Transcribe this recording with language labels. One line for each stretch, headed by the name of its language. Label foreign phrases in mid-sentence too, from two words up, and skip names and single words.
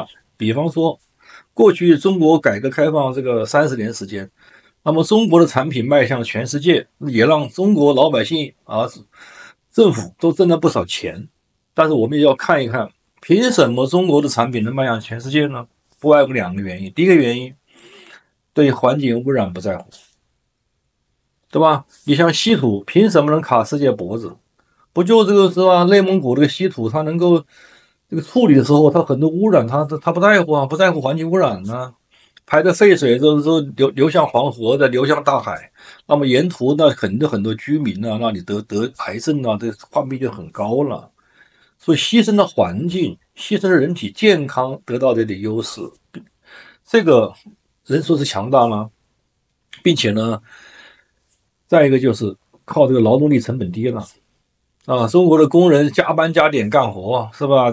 Chinese: 比方說，過去中國改革開放這個30年時間，那麼中國的產品賣向全世界，也讓中國老百姓啊、政府都掙了不少錢。但是我們也要看一看，憑什麼中國的產品能賣向全世界呢？不外乎2個原因。第一個原因，對環境污染不在乎，對吧？你像稀土，憑什麼能卡世界脖子？不就這個是吧？內蒙古這個稀土，它能夠這個處理的時候，它很多污染，它不在乎啊，不在乎環境污染呢。排的廢水都流向黃河的，流向大海。那麼沿途呢，很多居民啊，那你得癌症啊，這患病就很高了。所以犧牲了環境，犧牲了人體健康，得到這點優勢，這個人說是強大嗎？並且呢，再一個就是靠這個勞動力成本低了啊，中國的工人加班加點幹活，是吧？